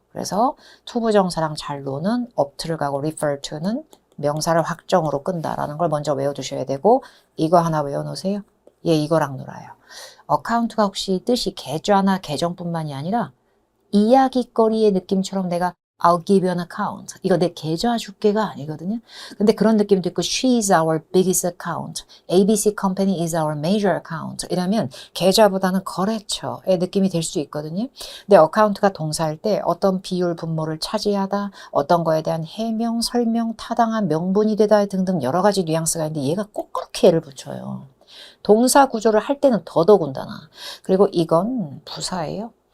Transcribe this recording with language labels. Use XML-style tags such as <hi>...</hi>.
<ko>그래서 투부정사랑 잘 노는 opt를 가고 refer to는 명사를 확정으로 끈다라는 걸 먼저 외워두셔야 되고 이거 하나 외워놓으세요. 얘 이거랑 놀아요. 어카운트가 혹시 뜻이 계좌나 계정뿐만이 아니라 이야기거리의 느낌처럼 내가</ko> <en>I'll give you an account.</en> <ko>이거 내 계좌 줄게가 아니거든요. 근데 그런 느낌도 있고</ko> <en>She is our biggest account. ABC company is our major account.</en> <ko>이러면 계좌보다는 거래처의 느낌이 될 수 있거든요. 근데 어카운트가 동사일 때 어떤 비율 분모를 차지하다, 어떤 거에 대한 해명, 설명, 타당한 명분이 되다 등등 여러 가지 뉘앙스가 있는데 얘가 꼭 그렇게 애를 붙여요. 동사 구조를 할 때는 더더군다나. 그리고 이건 부사예요.</ko>